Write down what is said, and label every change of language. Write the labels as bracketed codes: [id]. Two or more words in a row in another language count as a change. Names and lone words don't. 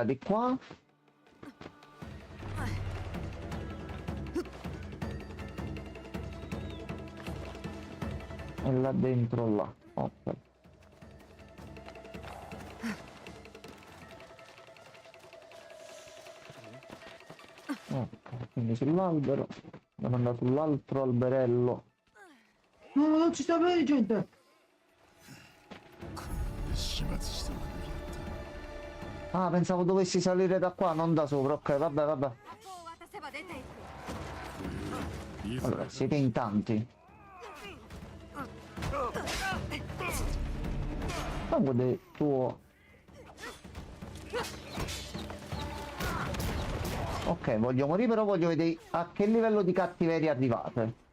[it] era di qua. E là dentro là. Ok. Ok, quindi sull'albero. Devo andare sull'altro alberello. No, non ci sta bene, gente. [ja] 始末しておくべきだっ [it] Ah, pensavo dovessi salire da qua, non da sopra. Ok, vabbè, vabbè. [ja] 箱を渡せば出ていく。た。いいぞ。 [it] Allora, siete in tanti. Fango del tuo... Ok, voglio morire, però voglio vedere a che livello di cattiveria arrivate.